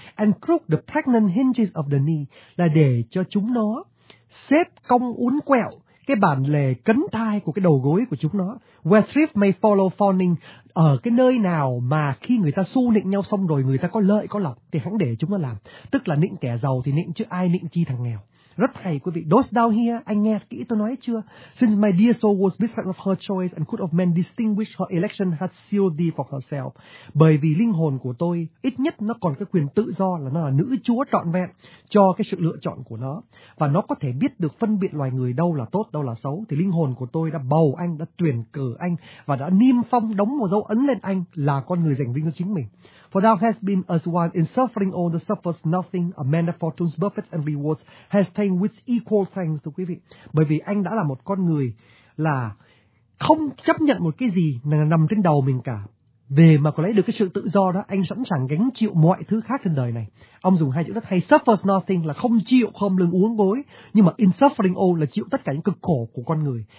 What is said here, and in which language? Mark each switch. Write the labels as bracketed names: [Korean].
[English] And crook the pregnant hinges of the knee, [Vietnamese] là để cho chúng nó xếp cong uốn quẹo cái bản lề cấn thai của cái đầu gối của chúng nó. [English] Where thrift may follow fawning, [Vietnamese] ở cái nơi nào mà khi người ta xu nịnh nhau xong rồi, người ta có lợi có lộc thì hẳn để chúng nó làm. Tức là nịnh kẻ giàu thì nịnh, chứ ai nịnh chi thằng nghèo. Rất hay quý vị. [English] Dost thou hear? [Vietnamese] Anh nghe kỹ tôi nói chưa? [English] Since my dear soul was beside of her choice and could of men distinguish her election had sealed thee for herself. [Vietnamese] Bởi vì linh hồn của tôi ít nhất nó còn cái quyền tự do là nó là nữ chúa trọn vẹn cho cái sự lựa chọn của nó. Và nó có thể biết được phân biệt loài người đâu là tốt, đâu là xấu. Thì linh hồn của tôi đã bầu anh, đã tuyển cử anh và đã niêm phong đóng một dấu ấn lên anh là con người giành vinh cho chính mình. [English] For thou hast been as one in suffering all that suffers nothing, a man of fortunes, buffets and rewards, has taken with equal thanks, [Vietnamese] thưa quý vị. Bởi vì anh đã là một con người là không chấp nhận một cái gì nằm trên đầu mình cả. Về mà có lấy được cái sự tự do đó, anh sẵn sàng gánh chịu mọi thứ khác trên đời này. Ông dùng hai chữ rất hay, [English] suffers nothing [Vietnamese] là không chịu khom lưng uốn gối, nhưng mà [English] in suffering all [Vietnamese] là chịu tất cả những cực khổ của con người.